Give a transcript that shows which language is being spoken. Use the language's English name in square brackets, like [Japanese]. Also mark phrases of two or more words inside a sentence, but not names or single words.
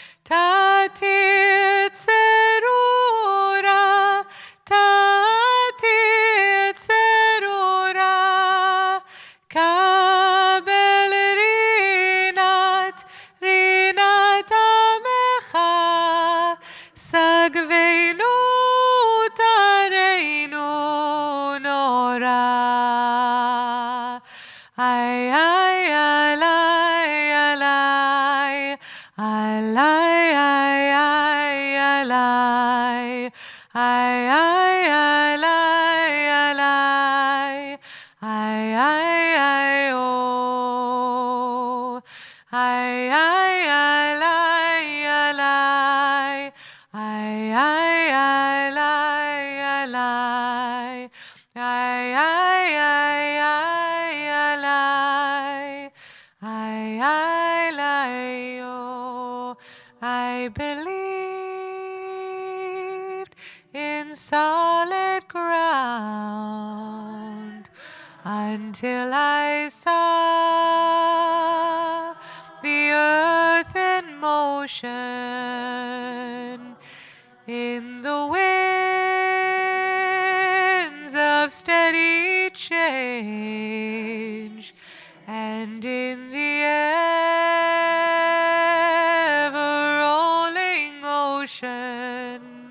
[Hebrew] תתיר צרורה תתיר צרורה קבל רינת עמך שגבנו טהרנו נורא ay ay alay alay alay ay ay alay ay ay alay alay ay ay ay oh ay ay alay alay ay ay alay alay ay ay ay ay alay ay ay alay oh I [English] believed in solid ground until I saw the earth in motion in the winds of steady change and in the ever-rolling ocean.